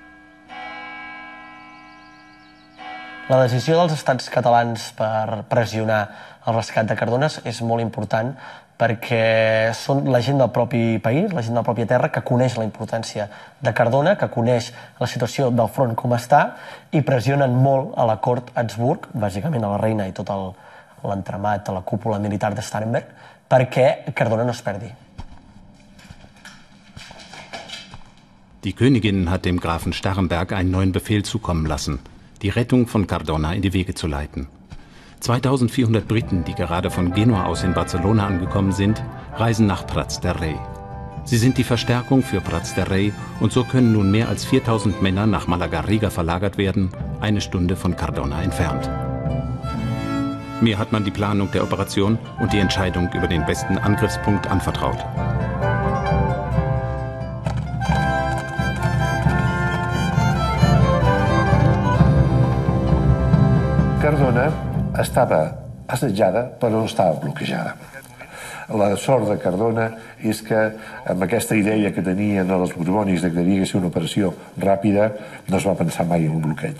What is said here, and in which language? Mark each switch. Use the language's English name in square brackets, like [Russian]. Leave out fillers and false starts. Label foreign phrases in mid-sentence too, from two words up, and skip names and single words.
[Catalan] La decisió dels estats catalans per pressionar el rescat de Cardona és molt important perquè són la gent del propi país, la gent de la pròpia terra, que coneix la importància de Cardona, que coneix la situació del front com està, i pressionen molt a la cort Habsburg, bàsicament a la reina i tot l'entramat, a la cúpula militar de Starhemberg, perquè Cardona no es perdi. [German] Die Königin hat dem Grafen Starhemberg einen neuen Befehl zukommen lassen, die Rettung von Cardona in die Wege zu leiten. 2400 Briten, die gerade von Genua aus in Barcelona angekommen sind, reisen nach Prats de Rei. Sie sind die Verstärkung für Prats de Rei und so können nun mehr als 4000 Männer nach Malagarriga verlagert werden, eine Stunde von Cardona entfernt. Mir hat man die Planung der Operation und die Entscheidung über den besten Angriffspunkt anvertraut. [Catalan] Cardona estava assetjada però no estava bloquejada. La sort de Cardona és que amb aquesta idea que tenien els borbònics que havia de ser una operació ràpida no es va pensar mai en un bloqueig.